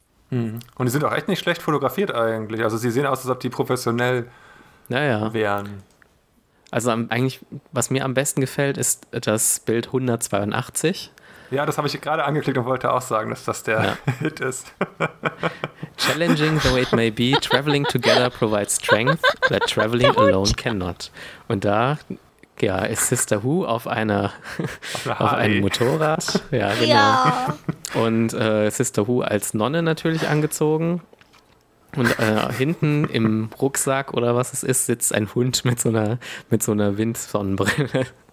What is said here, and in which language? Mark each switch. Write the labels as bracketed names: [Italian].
[German] Und die sind auch echt nicht schlecht fotografiert eigentlich. Also sie sehen aus, als ob die professionell wären. Also eigentlich, was mir am besten gefällt, ist das Bild 182. Ja, das habe ich gerade angeklickt und wollte auch sagen, dass das der Hit ist. [English] Challenging though it may be, traveling together provides strength that traveling alone cannot. [German] Und da ist Sister Who auf einem Motorrad. Ja, genau. Ja. Und Sister Who als Nonne natürlich angezogen. Und hinten im Rucksack oder was es ist, sitzt ein Hund mit so einer Windsonnenbrille.